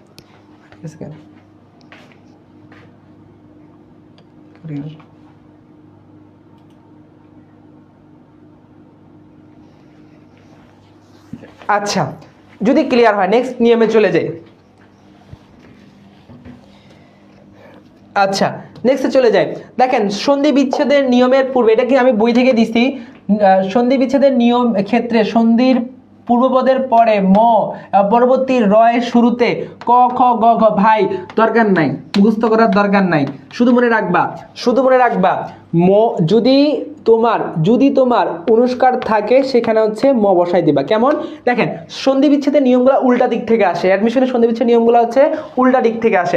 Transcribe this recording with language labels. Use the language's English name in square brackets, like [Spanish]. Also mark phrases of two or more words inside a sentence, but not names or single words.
[Bangla] আচ্ছা যদি ক্লিয়ার হয় নেক্সট নিয়মে চলে যাই। আচ্ছা নেক্সটে চলে যায়। দেখেন সন্ধি বিচ্ছেদের নিয়মের পূর্বে, এটা কি আমি বই থেকে দিছি, সন্ধি বিচ্ছেদের নিয়ম ক্ষেত্রে সন্ধির পূর্বপদের পরে ম, পরবর্তী রয়ের শুরুতে ক খ গ ঘ, ভাই দরকার নাই, মুখস্থ করার দরকার নাই, শুধু মনে রাখবা, শুধু মনে রাখবা ম, যদি তোমার অনুষ্কার থাকে সেখানে হচ্ছে ম বসাই দিবা। কেমন দেখেন সন্ধি বিচ্ছেদের নিয়মগুলো উল্টা দিক থেকে আসে, অ্যাডমিশনের সন্ধি বিচ্ছেদের নিয়মগুলো হচ্ছে উল্টা দিক থেকে আসে।